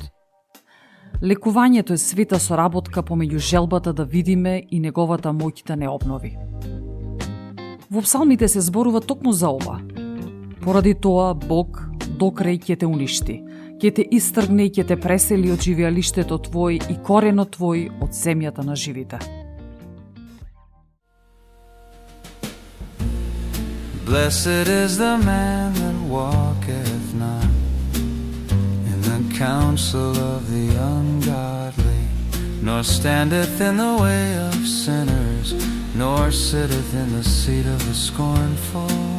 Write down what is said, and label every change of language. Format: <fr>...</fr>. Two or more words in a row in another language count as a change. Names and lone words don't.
<mk>Лекувањето е света соработка помеѓу желбата да видиме и неговата моќ да не обнови. Во псалмите се зборува токму за ова. Поради тоа Бог до крај ќе те уништи, ќе те истргне и ќе те пресели од живеалиштето твој и коренот твој од земјата на живите.</mk> <en>Blessed is the man that walketh not in the counsel of the ungodly, nor standeth in the way of sinners, nor sitteth in the seat of the scornful.</en>